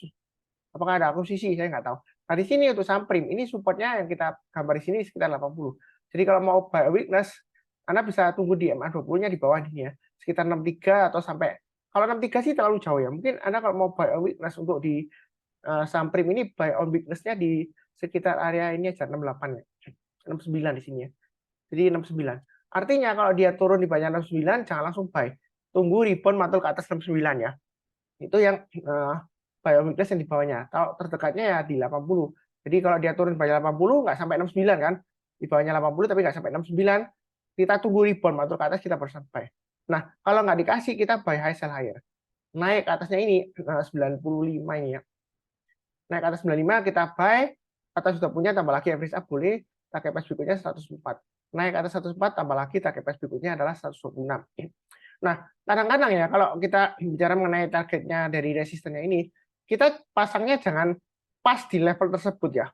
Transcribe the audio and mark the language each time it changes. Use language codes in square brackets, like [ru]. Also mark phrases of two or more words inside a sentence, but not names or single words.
[id] Apakah ada akuisisi? Saya nggak tahu. Nah, di sini untuk saham prim, ini supportnya yang kita gambar di sini sekitar 80. Jadi kalau mau [en] buy weakness, [id] Anda bisa tunggu di MA20-nya di bawah ini ya. Sekitar 63 atau sampai, kalau 63 sih terlalu jauh ya. Mungkin Anda kalau mau [en] buy weakness [id] untuk di saham prim ini, [en] buy on weakness- [id] nya di sekitar area ini aja, 68 ya. 69 di sini ya. Jadi 69. Artinya kalau dia turun di bawah 69, jangan langsung buy. Tunggu rebound mantul ke atas 69 ya. Itu yang weakness yang di bawahnya. Kalau terdekatnya ya di 80. Jadi kalau dia turun di bawah 80 nggak sampai 69 kan. Di bawahnya 80 tapi nggak sampai 69. Kita tunggu rebound masuk ke atas kita baru buy. Nah, kalau nggak dikasih kita [en] buy high sell higher. [id] Naik ke atasnya ini 95 ini ya. Naik ke atas 95 kita buy, atau sudah punya tambah lagi [en] average up [id] boleh, [en] target price [id] berikutnya 104. Naik ke atas 104 tambah lagi [en] target price [id] berikutnya adalah 126. Nah, kadang-kadang ya kalau kita bicara mengenai targetnya dari resistennya ini, kita pasangnya jangan pas di level tersebut ya.